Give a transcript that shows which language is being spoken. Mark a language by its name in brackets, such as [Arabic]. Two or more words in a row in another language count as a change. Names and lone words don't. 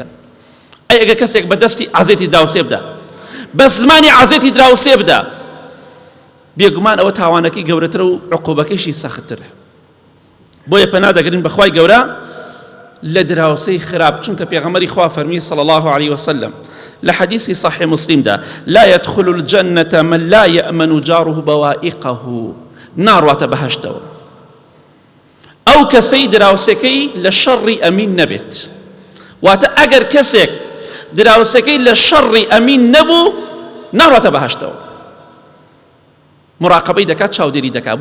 [Central Kurdish] ئەی ئەگەر کەسێک بەدەستی عازێتی دراوسێ بدە بە زمانی عازێتی دراوسێ بدە بێگومان ئەوە تاوانەکەی گەورەترە و عقوبەکەیشی سەختترە. بۆیە پەنا دەگرین بەخوای گەورە لە دراوسەی خراپ، چونکە پێغەمبەری خوا فەرمی [Arabic] صلی الله عليه وسلم [Central Kurdish] لە حەدیثی صحیح مسلمدا [Arabic] لا يدخل الجنة من لا يأمن جاره بوائقه، [Central Kurdish] ناڕواتە بەهەشتەوە ئەو کەسەی دراوسەکەی لە شەڕی ئەمین نەبێت. واتە ئەگەر کەسێک دراوسەکەی لە شەڕی ئەمین نەبوو ناڕواتە بەهەشتەوە. مراقبەی دەکات، چاودێری دەکات.